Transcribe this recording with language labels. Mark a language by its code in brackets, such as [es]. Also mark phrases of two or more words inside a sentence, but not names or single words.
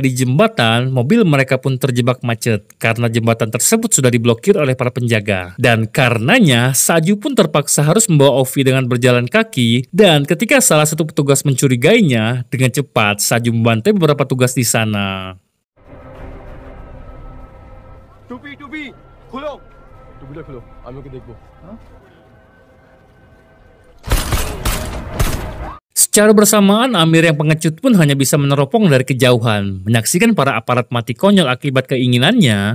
[id] di jembatan, mobil mereka pun terjebak macet karena jembatan tersebut sudah diblokir oleh para penjaga. Dan karenanya, Saju pun terpaksa harus membawa Ovi dengan berjalan kaki. Dan ketika salah satu petugas mencurigainya, dengan cepat Saju membantai beberapa tugas di sana. [bn] টুপি টুপি খোলো টুপিটা খোলো আমি ওকে দেখবো [id] Secara bersamaan, Amir yang pengecut pun hanya bisa meneropong dari kejauhan, menyaksikan para aparat mati konyol akibat keinginannya.